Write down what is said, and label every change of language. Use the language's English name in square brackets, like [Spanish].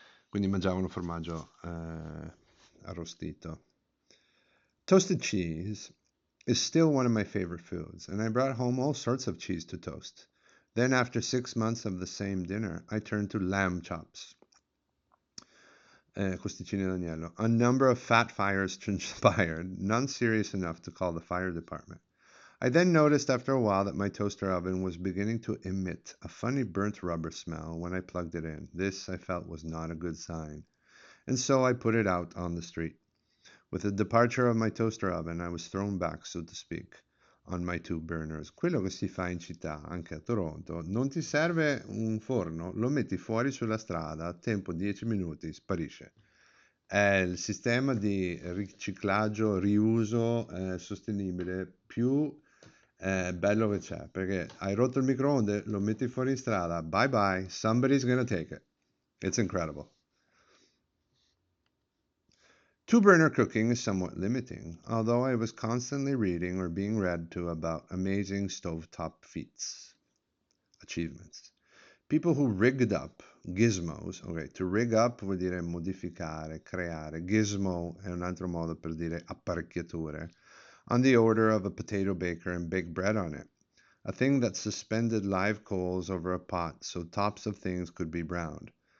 [Italian] Quindi mangiavano formaggio arrostito. [English] Toasted cheese is still one of my favorite foods, and I brought home all sorts of cheese to toast. Then, after 6 months of the same dinner, I turned to lamb chops, [Italian] costicini d'agnello. [English] A number of fat fires transpired, none serious enough to call the fire department. I then noticed after a while that my toaster oven was beginning to emit a funny burnt rubber smell when I plugged it in. This, I felt, was not a good sign, and so I put it out on the street. With the departure of my toaster oven, I was thrown back, so to speak, on my two burners. [Italian] Quello che si fa in città, anche a Toronto, non ti serve un forno, lo metti fuori sulla strada, a tempo 10 minuti, sparisce. È il sistema di riciclaggio, riuso sostenibile più bello che c'è, perché hai rotto il microonde, lo metti fuori in strada, [English] bye bye, somebody's gonna take it. It's incredible. Two burner cooking is somewhat limiting, although I was constantly reading or being read to about amazing stovetop feats, achievements. People who rigged up gizmos, ok, to rig up [Italian] vuol dire modificare, creare, gizmo è un altro modo per dire apparecchiature, [English] on the order of a potato baker and bake bread on it, a thing that suspended live coals over a pot so tops of things could be browned.